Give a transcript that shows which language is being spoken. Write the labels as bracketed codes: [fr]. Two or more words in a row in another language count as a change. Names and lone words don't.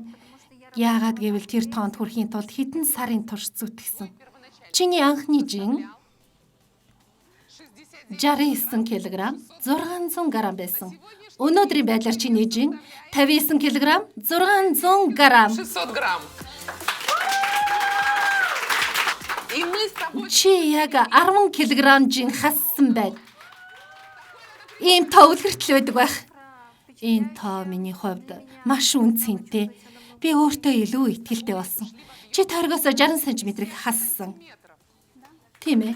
[mn] Яагаад гэвэл тэр тоонд хүрэхийн тулд хэдэн сарын турш зүтгэсэн. Чиний анхны жин 69 кг 600 г байсан. Өнөөдрийн байдлаар чиний жин 59 кг 600 г. 600 грамм. [ru] И мы с тобой... [mn] Чи яг 10 кг жин хассан байна. Ийм тоо үлгэртэл байдаг байх. Энэ тоо миний хувьд маш үнцэнтэй. Би өөртөө илүү итгэлтэй болсон. Чи тойргоос 60 см хассан. Тийм ээ.